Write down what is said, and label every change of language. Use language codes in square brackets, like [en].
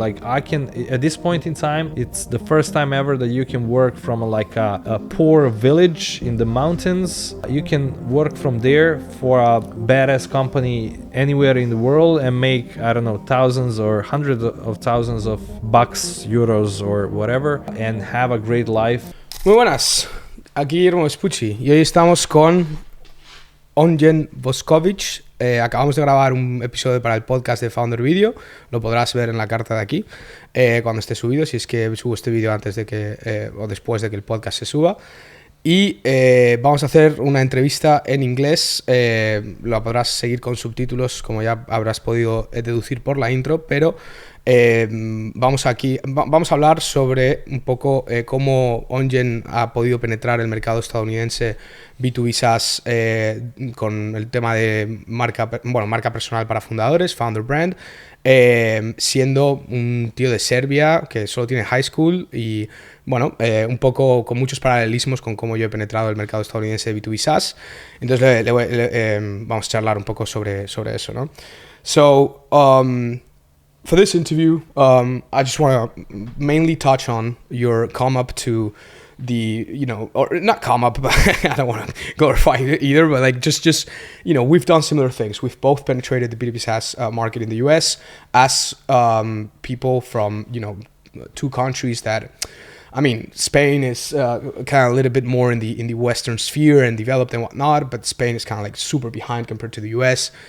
[en] Like, at this point in time, it's the first time ever that you can work from a poor village in the mountains. You can work from there for a badass company anywhere in the world and make, I don't know, thousands or hundreds of thousands of bucks, euros or whatever, and have a great life. [es] Muy buenas, aquí Guillermo Vespucci y hoy estamos con Ongen Voskovic. Acabamos de grabar un episodio para el podcast de Founder Video, lo podrás ver en la carta de aquí cuando esté subido, si es que subo este vídeo antes de que o después de que el podcast se suba. Y vamos a hacer una entrevista en inglés, lo podrás seguir con subtítulos como ya habrás podido deducir por la intro, pero vamos a hablar sobre un poco cómo Ongen ha podido penetrar el mercado estadounidense B2B SaaS con el tema de marca personal para fundadores, Founder Brand, siendo un tío de Serbia que solo tiene [en] high school [es] y un poco con muchos paralelismos con cómo yo he penetrado el mercado estadounidense de B2B SaaS. Entonces vamos a charlar un poco sobre eso, ¿no? [en] So, for this interview, I just want to mainly touch on your come up to the, or not come up, but I don't want to glorify it either, but like just we've done similar things. We've both penetrated the B2B SaaS market in the US as people from, two countries that, I mean, Spain is kind of a little bit more in the Western sphere and developed and whatnot, but Spain is kind of like super behind compared to the US.